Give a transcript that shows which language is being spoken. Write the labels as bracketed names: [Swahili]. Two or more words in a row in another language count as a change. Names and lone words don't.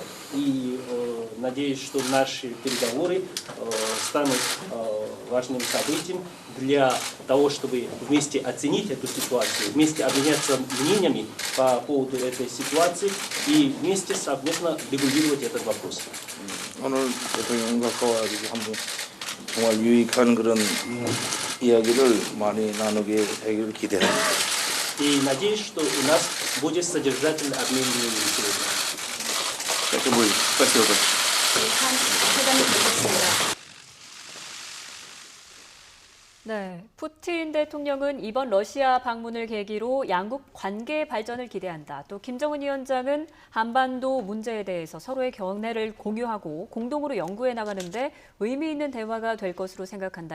[Russian] И надеюсь, что наши переговоры станут важным событием для того, чтобы вместе оценить эту ситуацию, вместе обменяться мнениями по поводу этой ситуации и вместе совместно регулировать этот вопрос. [Korean] 오늘 대통령과 가지고 한번 정말 유익한 그런 이야기를 많이 나누게 되기를 기대합니다. [Russian] И надеюсь, что у нас будет содержательный обмен мнениями сегодня. Это будет. Спасибо большое. [Korean] 회담이 되겠습니다. 네, 푸틴 대통령은 이번 러시아 방문을 계기로 양국 관계 발전을 기대한다. 또 김정은 위원장은 한반도 문제에 대해서 서로의 견해를 공유하고 공동으로 연구해 나가는데 의미 있는 대화가 될 것으로 생각한다.